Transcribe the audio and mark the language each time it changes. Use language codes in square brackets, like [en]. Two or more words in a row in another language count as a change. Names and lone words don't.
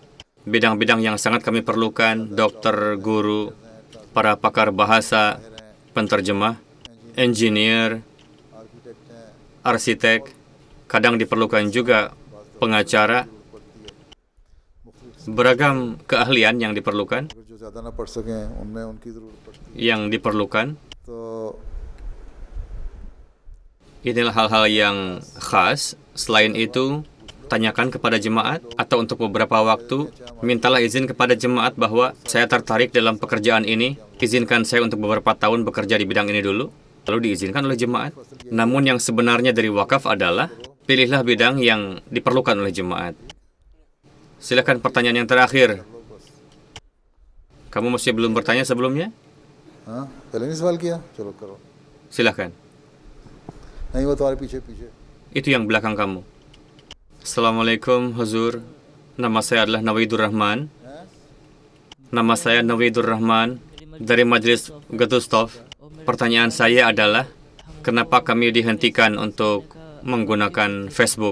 [id] Bidang-bidang yang sangat kami perlukan, dokter, guru, para pakar bahasa, penterjemah, engineer, arsitek, kadang diperlukan juga pengacara, beragam keahlian yang diperlukan, [ur] जो ज़्यादा ना पढ़ सकें उनमें उनकी ज़रूरत पड़ती [id] yang diperlukan. [ur] है तो [id] Inilah hal-hal yang khas. Selain itu, tanyakan kepada jemaat atau untuk beberapa waktu, mintalah izin kepada jemaat bahwa saya tertarik dalam pekerjaan ini, izinkan saya untuk beberapa tahun bekerja di bidang ini dulu, lalu diizinkan oleh jemaat. Namun yang sebenarnya dari wakaf adalah, pilihlah bidang yang diperlukan oleh jemaat. Silakan pertanyaan yang terakhir. Kamu masih belum bertanya sebelumnya? [ur] हाँ पहले नहीं सवाल किया चलो करो [id] Silakan. [ur] नहीं वो तुम्हारे पीछे पीछे [id] Itu yang belakang kamu. Assalamualaikum, Huzur. Nama saya adalah Nawidur Rahman. Nama saya Nawidur Rahman dari Majelis Getustov. Pertanyaan saya adalah, kenapa kami dihentikan untuk menggunakan Facebook?